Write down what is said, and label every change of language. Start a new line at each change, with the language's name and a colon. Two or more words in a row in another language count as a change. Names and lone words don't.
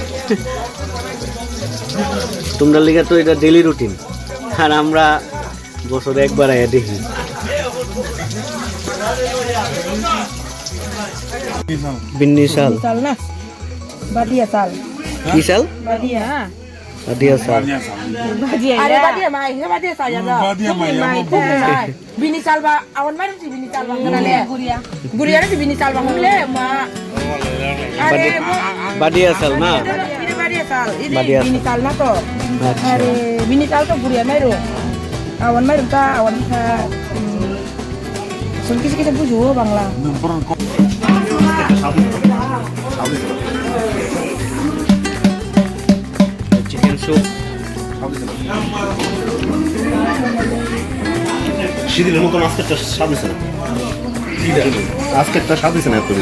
Bangla: তোমরা লেগে তো এটা ডেলি রুটিন, আর আমরা বছরে একবার আয়া দেখি। বিন্নি শাল চাল না বাদিয়া চাল কি শাল? বাদিয়া বাদিয়া শাল
Kok Borok: বাদিয়া আরে বাদিয়া মাই হে বাদিয়া চাল ya badia mai bini চাল ba awan mai si bini চাল bang le guria guria ni bini চাল bang le ma are
Bangla: বাদিয়া শাল না,
Kok Borok: ini badia চাল ini Badia bini চাল na to
Bangla: আচ্ছা।
Kok Borok: are bini চাল to guria mai ro awan mai ta awan ka sungki kita buju bangla
English: chicken soup
Bangla: সেদিনের মতন আজকেরটা স্বাদ হয়েছে না, আজকেরটা স্বাদ হয়েছে না এত বেশি।